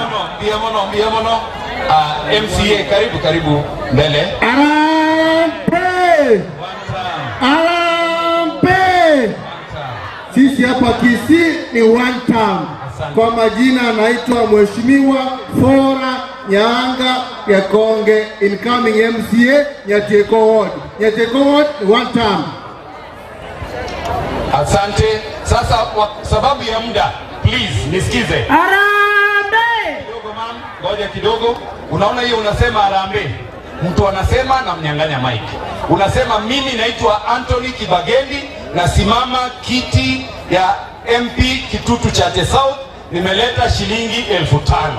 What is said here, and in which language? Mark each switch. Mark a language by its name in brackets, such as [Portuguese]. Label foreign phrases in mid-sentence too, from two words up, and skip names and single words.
[Swahili] Biamono. MCA karibu mbele. Arambe. Sisi hapa Kisii ni [English] one time. [Swahili] Kwa majina naitwa Mheshimiwa Fora Nyanga Yakonge, [English] incoming MCA [Swahili] Nyateko Ward. [English] Nyateko Ward one time. [Swahili] Asante. Sasa kwa sababu ya muda, please nisikize. Harambee. Kidogo ma'am, ngoja kidogo. Unaona hiyo unasema harambee. Mtu anasema na mnyang'anya mic. Unasema mimi naitwa Anthony Kibagendi na simama kiti ya MP Kitutu Chache South, nimeleta shilingi 5,000.